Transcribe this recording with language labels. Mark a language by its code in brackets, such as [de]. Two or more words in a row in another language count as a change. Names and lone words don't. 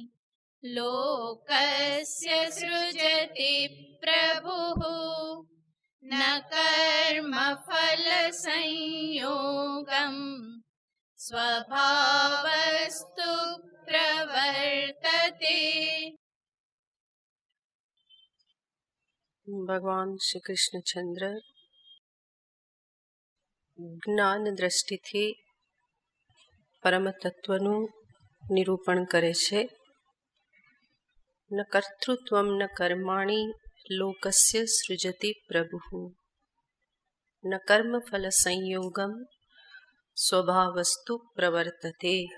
[sa] लोकस्य सृजति प्रभुः न कर्मफलसंयोगम् स्वभावस्तु प्रवर्तते। [gu] भगवान श्री कृष्णचंद्र જ્ઞાન દ્રષ્ટિથી પરમ તત્વનું નિરૂપણ કરે છે. [sa] ન કર્તૃત્વમ ન કર્માણિ લોકસ્ય સૃજતિ પ્રભુઃ ન કર્મફલ સંયોગમ સ્વભાવસ્તુ પ્રવર્તતે.